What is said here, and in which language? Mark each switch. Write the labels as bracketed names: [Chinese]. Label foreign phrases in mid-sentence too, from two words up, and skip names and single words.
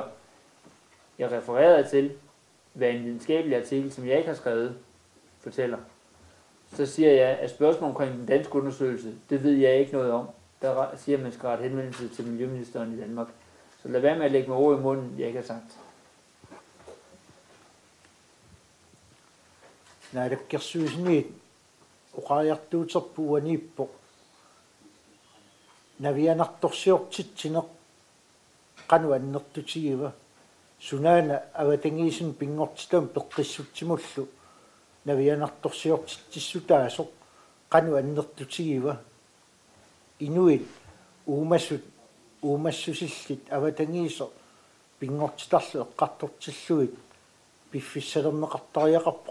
[Danish] Jeg refererede til, hvad en videnskabelig artikel, som jeg ikke har skrevet, fortæller. Så siger jeg, at spørgsmålet omkring den danske undersøgelse, det ved jeg ikke noget om. Der siger, at man skal rette henvendelse til miljøministeren i Danmark. Så lad være med at lægge mig ord i munden, jeg ikke har sagt. [Kalaallisut] naalakkersuisniit oqaajartuuterpuuaniippo navianartorsiortitsineq qanu annertutigiva sunaana avatangiisun pingortitam peqqissutsimullu navianartorsiortitsissutaasoq qanu annertutigiva inuit uumassusillit avatangiiso pingortitarlu eqqartortilluit piffissalerneqartariaqarpo